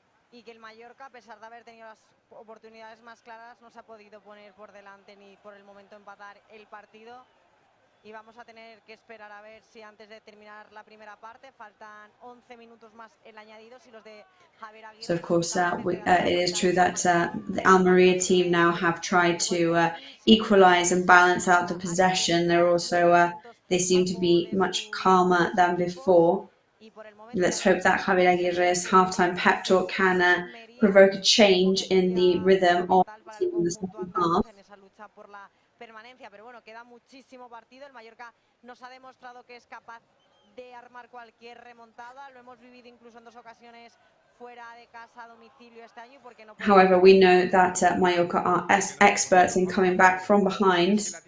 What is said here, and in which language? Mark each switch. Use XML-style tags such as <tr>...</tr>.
<es>Y que el Mallorca, a pesar de haber tenido las oportunidades más claras, no se ha podido poner por delante ni por el momento empatar el partido. Y vamos a tener que esperar a ver si antes de terminar la primera parte faltan 11 minutos más el añadido si los de Javier Aguirre.</es> <en>So of course it is true that the Almería team now have tried to equalize and balance out the possession. They're also they seem to be much calmer than before. Let's hope that Javier Aguirre's halftime pep talk can provoke a change in the rhythm of the team in the second half.</en> <es>Permanencia, pero bueno, queda muchísimo partido. El Mallorca nos ha demostrado que es capaz de armar cualquier remontada. Lo hemos vivido incluso en dos ocasiones fuera de casa a domicilio este año, porque no.</es> <en>However, we know that Mallorca are experts in coming back from behind.</en>